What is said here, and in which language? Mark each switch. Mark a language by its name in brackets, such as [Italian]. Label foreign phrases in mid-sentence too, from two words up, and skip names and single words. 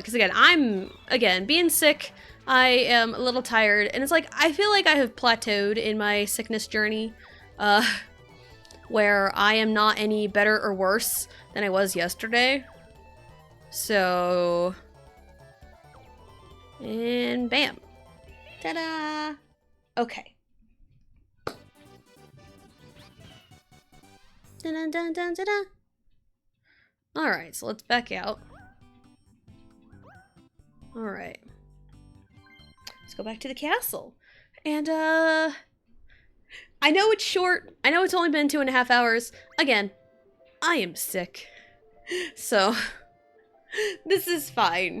[English] Because again, being sick, I am a little tired, and it's like, I feel like I have plateaued in my sickness journey, where I am not any better or worse than I was yesterday. So, and bam. Ta-da! Okay. Dun-dun-dun-dun-dun-dun. Alright, so let's back out. Alright. Let's go back to the castle. And, I know it's short. I know it's only been 2.5 hours. Again, I am sick. So, this is fine.